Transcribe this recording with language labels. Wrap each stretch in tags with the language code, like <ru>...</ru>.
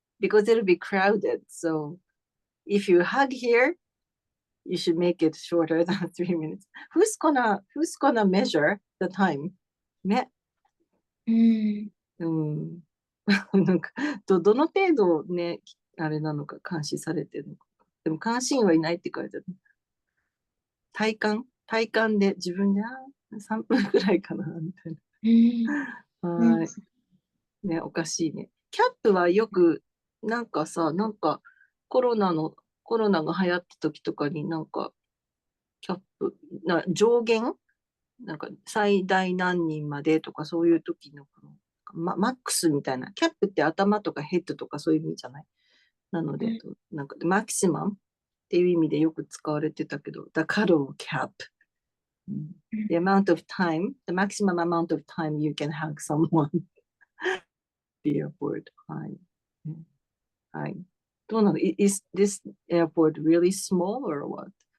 <en>Because it'll be crowded. So if you hug here, you should make it shorter than 3 minutes. Who's gonna measure the time?</en> <ja>ね。うん。なんか、どの程度ね、あれなのか、監視されてるのか。でも、監視員はいないって書いてある。体感で自分で、3分くらいかな、みたいな。はい。ね、おかしいね。キャップはよく、なんかさ、なんかコロナが流行った時とかになんか、キャップ、上限なんか最大何人までとかそういう時の、マックスみたいな。キャップって頭とかヘッドとかそういう意味じゃない。なので、なんかマキシマムっていう意味でよく使われてたけど、</ja> <en>the cuddle cap. The amount of time, the maximum amount of time you can hug someone. The airport. はい。はい。</en> <ja>どうなの</ja> <en>?Is this airport really small or what?</en>